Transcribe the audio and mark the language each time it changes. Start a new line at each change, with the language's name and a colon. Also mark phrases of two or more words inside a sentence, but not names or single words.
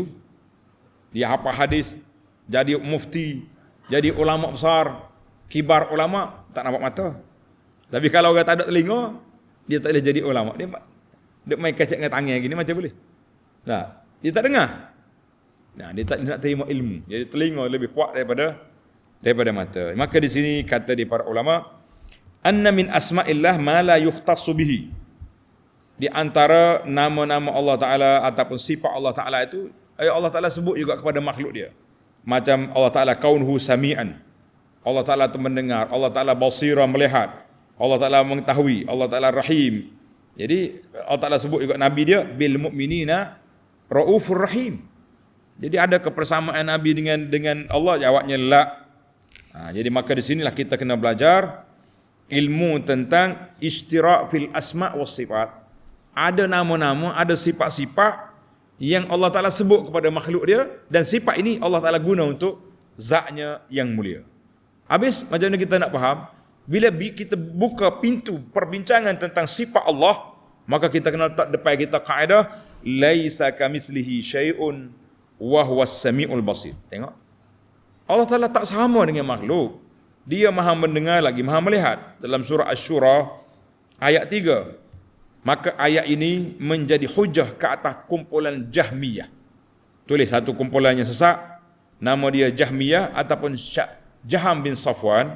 Malay: Dia hafal hadis, jadi mufti, jadi ulama besar,
Arabic: kibar ulama,
Malay: tak nampak mata. Tapi kalau orang tak ada telinga, dia tak boleh jadi ulama. Dia main kecek dengan tangan gini macam boleh. Nah, dia tak dengar. Nah, dia tak nak terima ilmu. Jadi telinga lebih kuat daripada mata. Maka di sini kata di para ulama,
Arabic: anna min asma'illah ma la yukhtassu bihi.
Malay: Di antara nama-nama Allah Taala ataupun sifat Allah Taala itu, Allah Taala sebut juga kepada makhluk dia. Macam Allah Taala
Arabic: kaunhu sami'an.
Malay: Allah Taala itu mendengar, Allah Taala basira melihat, Allah Taala mengetahui, Allah Taala rahim. Jadi Allah Taala sebut juga nabi dia
Arabic: bil mu'minina raufur rahim.
Malay: Jadi ada kebersamaan Nabi dengan Allah? Jawabnya la. Jadi maka di sinilah kita kena belajar ilmu tentang
Arabic: istirak fil asma' was sifat.
Malay: Ada nama-nama, ada sifat-sifat yang Allah Ta'ala sebut kepada makhluk dia, dan sifat ini Allah Ta'ala guna untuk zatnya yang mulia. Habis macam mana kita nak faham? Bila kita buka pintu perbincangan tentang sifat Allah, maka kita kena letak depan kita kaedah
Arabic: laisa kamitslihi syai'un wa huwas samiul basir.
Malay: Tengok. Allah Taala tak sama dengan makhluk. Dia Maha mendengar lagi Maha melihat. Dalam surah Asy-Syura ayat 3. Maka ayat ini menjadi hujah ke atas kumpulan Jahmiyah. Tulis satu kumpulan yang sesat, nama dia Jahmiyah ataupun Jaham bin Safwan.